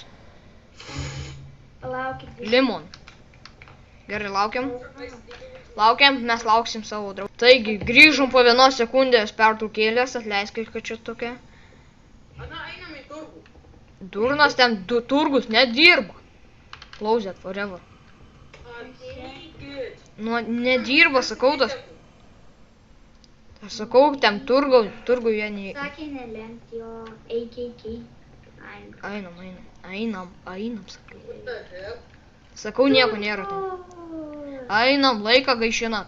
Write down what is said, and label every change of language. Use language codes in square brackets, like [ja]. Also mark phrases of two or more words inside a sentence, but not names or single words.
[lt] Palaukit. Limon. Gerai, laukiam. Laukiam, mes lauksim savo draugų. Taigi, grįžom po 1 sekundės pertraukėlės, atleiskit, kad čia tokia. Ana, einam į turgų. Durnas ten turgus nedirba. [en] Close it forever. [lt] Nu, nedirba, sakau tas. Aš sakau, ten turgų jie nei... Sakė nelenkt jo AKK. Einam, sakau. Sakau, nieko nėra ten. Einam, laiką gaišinat.